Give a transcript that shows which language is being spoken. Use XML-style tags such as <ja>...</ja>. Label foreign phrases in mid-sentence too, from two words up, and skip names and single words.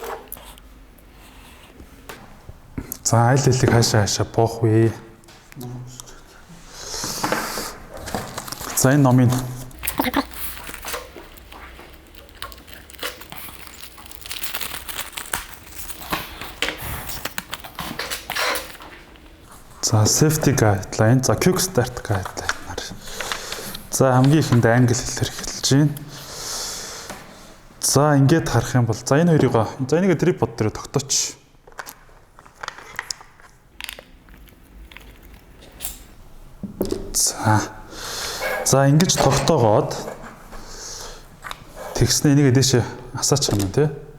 <mn>За аль хэлийг хаашаа боох вэ? За энэ номын за</mn> <en>safety guideline,</en> <mn>за</mn> <en>quick start guideline</en> <mn>нар. За хамгийн ихэнд англи хэлээр эхэлж байна. За ингээд харах юм бол за энэ хоёрыг за энийг трипод дээр тогтооч. За ингэж тогтоогоод тэгснэ энийг дэше асаачих юм тий.</mn>